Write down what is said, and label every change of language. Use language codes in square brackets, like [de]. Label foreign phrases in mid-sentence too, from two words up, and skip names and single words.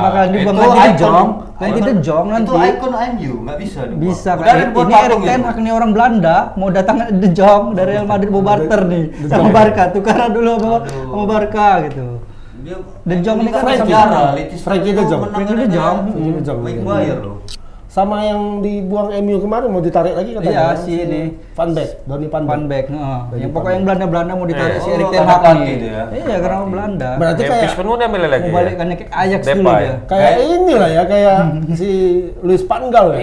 [id] nanti bakalan dibuang itu nanti De icon. Jong, nanti De Jong nanti. Itu ikon MU, nggak bisa dibuang. Bisa Udah kan? ada dibuat Ini patung Erik Ten gitu. Hag nih orang Belanda mau datang De Jong dari Real Madrid mau barter nih sama Barca, tukaran dulu sama Barca gitu. Dia De Jong ini kan Frankie. sejarah, Leicester Frankie De itu Jong. menang Frankie De gara-gara Jong. Frankie De Jong. Maguire loh. Sama yang dibuang MU kemarin mau ditarik lagi katanya. Iya, kan? si ini. Van Beek, Donny Van Beek. Van Beek, yang pokoknya yang Belanda mau ditarik Iya. si Erik Oh, Ten karena Hag pelatih nih. dia ya. Iya, karena orang Belanda. Berarti Memphis kayak penuh dia milih lagi. Mau ya? balikannya ke Ajax dulu Depay. dia. kayak inilah ya, kayak si Luis Pangal ya.